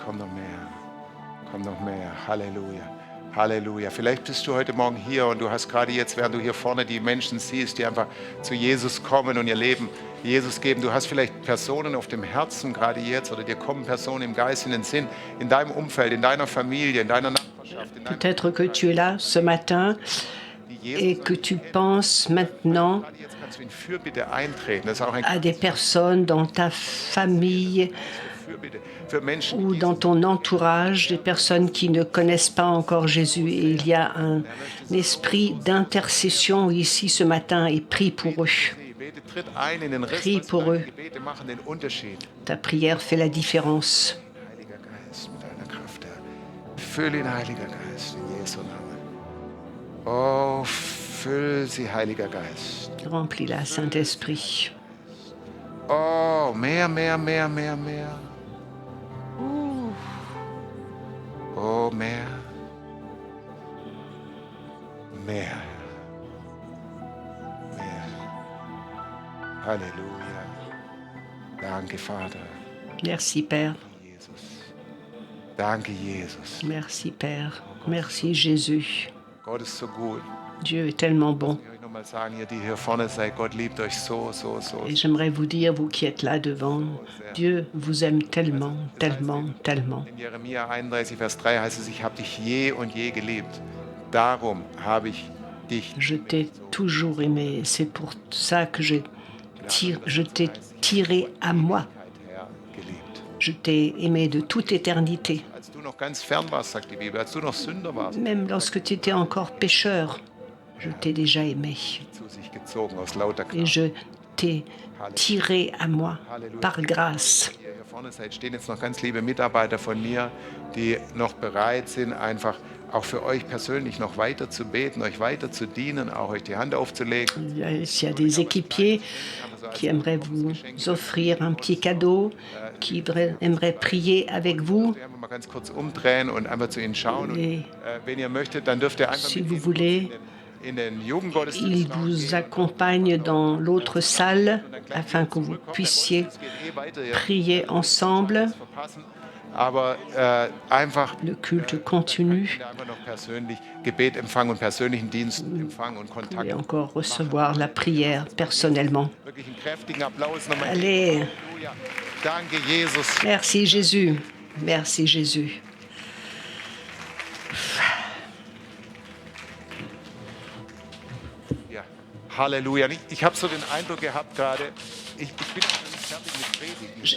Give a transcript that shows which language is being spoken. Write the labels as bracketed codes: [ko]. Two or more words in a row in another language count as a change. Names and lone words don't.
[de] Komm noch mehr. Komm noch mehr. Halleluja. Halleluja. Vielleicht bist du heute Morgen hier und du hast gerade jetzt, während du hier vorne die Menschen siehst, die einfach zu Jesus kommen und ihr Leben Jesus geben. Du hast vielleicht Personen auf dem Herzen gerade jetzt oder dir kommen Personen im Geist in den Sinn, in deinem Umfeld, in deiner Familie, in deiner Nachbarschaft. [fr] Peut-être que tu es là ce matin et que tu penses maintenant à des personnes dans ta famille ou dans ton entourage, des personnes qui ne connaissent pas encore Jésus. Et il y a un esprit d'intercession ici ce matin et prie pour eux. Prie pour eux. Ta prière fait la différence. [de] Fülle ihn, Heiliger Geist, in Jesu Namen. Oh, füll sie, Heiliger Geist. [fr] Remplis-la, Saint-Esprit. [de] Oh, mehr, mehr, mehr, mehr, mehr. Oh, mehr. Mehr. Mehr. Halleluja. Danke, Vater. [fr] Merci, Père. [de] Jesus. Danke, Jesus. [fr] Merci, Père. Merci, Jésus. [de] Gott ist so gut. [fr] Dieu est tellement bon. [de] Ich will euch nochmal sagen, ihr, die hier vorne seid, Gott liebt euch so, so, so. [fr] Et j'aimerais vous dire, vous qui êtes là devant, Dieu vous aime tellement, tellement, tellement. [de] In Jeremia 31, Vers 3 heißt es, ich habe dich je und je geliebt. Darum habe ich dich. [fr] Je t'ai toujours aimé. C'est pour ça que je t'ai tiré à moi. [de] Herr, geliebt. [fr] Je t'ai aimé de toute éternité. [de] Als du noch ganz fern warst, sagt die Bibel, als du noch Sünder warst, [fr] Même lorsque tu étais encore pécheur, je t'ai déjà aimé. [de] zu sich gezogen aus lauter [fr] Et [de] Gnade. [fr] je t'ai tiré à moi par grâce. [de] Ihr hier vorne seid, stehen jetzt noch ganz liebe Mitarbeiter von mir, die noch bereit sind, einfach auch für euch persönlich noch weiter zu beten, euch weiter zu dienen, auch euch die Hand aufzulegen. [fr] Il y a des équipiers qui aimeraient vous offrir un petit cadeau, qui aimeraient prier avec vous. [de] Wir werden mal ganz kurz umdrehen und einfach zu ihnen schauen. Und, [fr] Et [de] wenn ihr möchtet, dann dürft ihr einfach [fr] si [de] mit [fr] vous [de] ihnen [fr] voulez, [de] in den Jugendgottesdienst [fr] ils vous accompagnent dans l'autre salle afin que vous puissiez prier ensemble. [de] verpassen. Aber einfach [fr] Le culte continue. [de] einfach noch persönlich Gebet empfangen und persönlichen Dienst empfangen und [fr] Vous [de] Kontakt. [fr] pouvez encore recevoir la prière personnellement. [de] Wirklich einen kräftigen Applaus nochmal. [fr] Allez, [de] Halleluja. Danke, Jesus. [fr] merci Jésus. Merci Jésus. [de] Ja. Halleluja. Ich habe so den Eindruck gehabt gerade, ich bin noch nicht fertig mit Predigen.